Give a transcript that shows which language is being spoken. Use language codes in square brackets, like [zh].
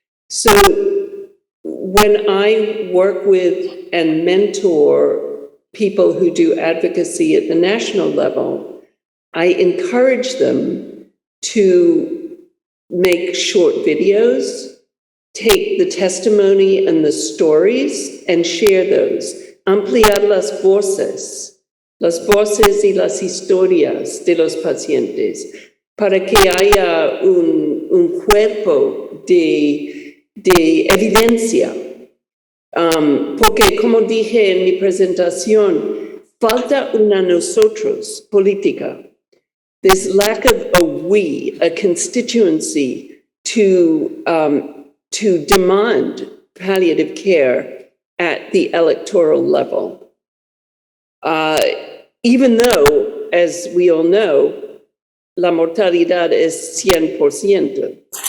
[en] So when I work with and mentor people who do advocacy at the national level, I encourage them to make short videos, take the testimony and the stories and share those. [es] Ampliar las voces y las historias de los pacientes para que haya un cuerpo de evidencia. Porque, como dije en mi presentación, falta una nosotros política. [en] This lack of a we, a constituency to demand palliative care at the electoral level. Even though, as we all know, [es] la mortalidad es 100%.